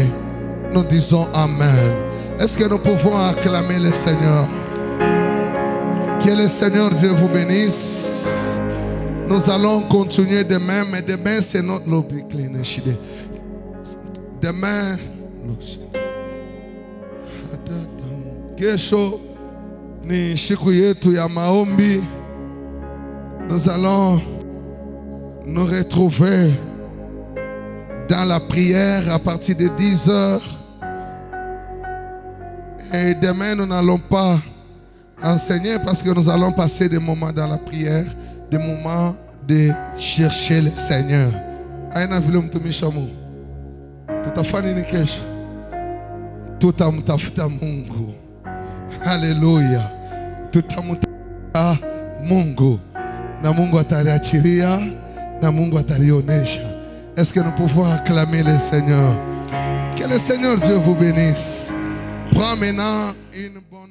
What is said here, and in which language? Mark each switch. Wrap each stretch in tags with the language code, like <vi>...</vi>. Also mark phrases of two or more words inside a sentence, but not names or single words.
<fr>Nous disons Amen. Est-ce que nous pouvons acclamer le Seigneur? Que le Seigneur Dieu vous bénisse. Nous allons continuer demain, mais demain c'est notre</fr> <en>lobby clean.</en> <fr>Demain,</fr> <sw>kesho ni siku yetu ya maombi.</sw> <fr>Nous allons nous retrouver dans la prière à partir de 10 heures. Et demain, nous n'allons pas enseigner parce que nous allons passer des moments dans la prière, des moments de chercher le Seigneur.</fr> <sw>Aina vile mtumishamu. Tutafanya nini kesho? Tutamtafuta Mungu. Haleluya. Tutamtafuta Mungu. Na Mungu ataliachilia, na Mungu atalionesha.</sw> <fr>Est-ce que nous pouvons acclamer le Seigneur? Que le Seigneur Dieu vous bénisse. Prends maintenant une</fr>